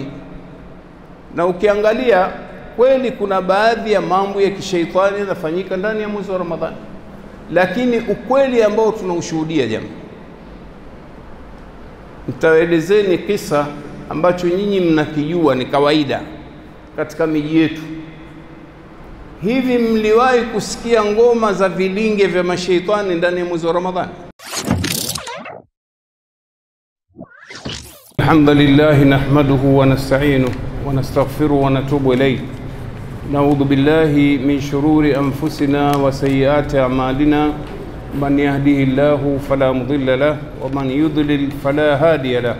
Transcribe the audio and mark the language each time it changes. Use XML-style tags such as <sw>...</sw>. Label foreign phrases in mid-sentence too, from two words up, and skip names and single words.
<sw>Na ukiangalia kweli kuna baadhi ya mambo ya kishaitani yanafanyika ndani ya mwezi wa Ramadhani, lakini ukweli ambao tunaushuhudia jamaa, nitawaelezeni kisa ambacho nyinyi mnakijua ni kawaida katika miji yetu. Hivi mliwahi kusikia ngoma za vilinge vya mashaitani ndani ya mwezi wa Ramadhani?</sw> <ar>الحمد لله نحمده ونستعينه ونستغفره ونتوب إليه. ونعوذ بالله من شرور أنفسنا وسيئات أعمالنا. من يهده الله فلا مضل له ومن يضلل فلا هادي له.</ar>